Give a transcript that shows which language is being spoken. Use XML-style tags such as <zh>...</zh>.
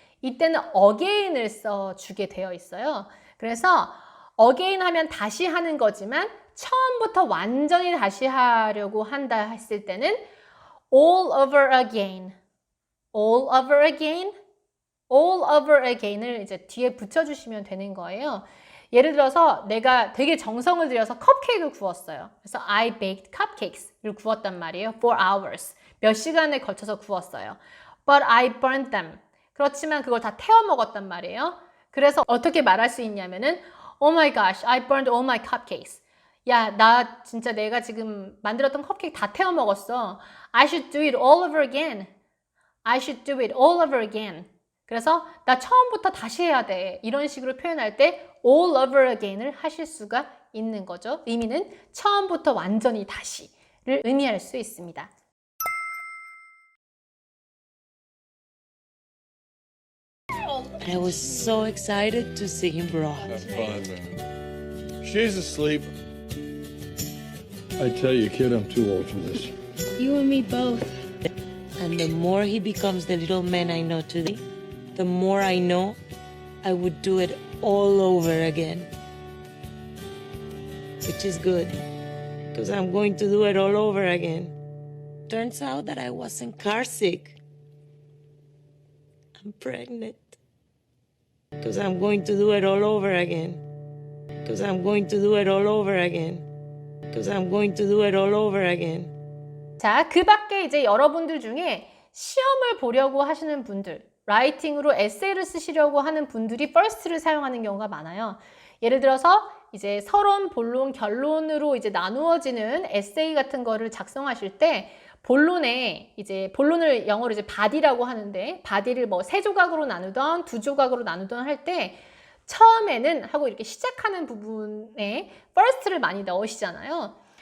<ko>이때는 again을 써주게 되어 있어요. 그래서 again 하면 다시 하는 거지만 처음부터 완전히 다시 하려고 한다 했을 때는 all over again, all over again, all over again을 이제 뒤에 붙여주시면 되는 거예요. 예를 들어서 내가 되게 정성을 들여서 컵케이크를 구웠어요. 그래서</ko> <en>I baked cupcakes</en> <ko>를 구웠단 말이에요.</ko> <en>For hours.</en> <ko>몇 시간에 걸쳐서 구웠어요.</ko> <en>But I burned them.</en> <ko>그렇지만 그걸 다 태워 먹었단 말이에요. 그래서 어떻게 말할 수 있냐면은</ko> <en>Oh my gosh, I burned all my cupcakes.</en> <ko>야, 나 진짜 내가 지금 만들었던 컵케이크 다 태워 먹었어.</ko> <en>I should do it all over again. I should do it all over again.</en> <ko>그래서 나 처음부터 다시 해야 돼. 이런 식으로 표현할 때 all over again을 하실 수가 있는 거죠. 의미는 처음부터 완전히 다시를 의미할 수 있습니다.</ko> <en>I was so excited to see him brought. Have fun, man. She's asleep. I tell you, kid, I'm too old for this. You and me both. And the more he becomes the little man I know today, the more I know I would do it all over again. Which is good, because I'm going to do it all over again. Turns out that I wasn't car sick. I'm pregnant. Because I'm going to do it all over again. Because I'm going to do it all over again. Because I'm going to do it all over again.</en> <ko>자, 그 밖에 이제 여러분들 중에 시험을 보려고 하시는 분들, 라이팅으로 에세이를 쓰시려고 하는 분들이 first를 사용하는 경우가 많아요. 예를 들어서 이제 서론, 본론, 결론으로 이제 나누어지는 에세이 같은 거를 작성하실 때 본론에 이제 본론을 영어로 이제 body라고 하는데 body를 뭐 3조각으로 나누던 2조각으로 나누던 할 때 처음에는 하고 이렇게 시작하는 부분에 first를 많이 넣으시잖아요.</ko>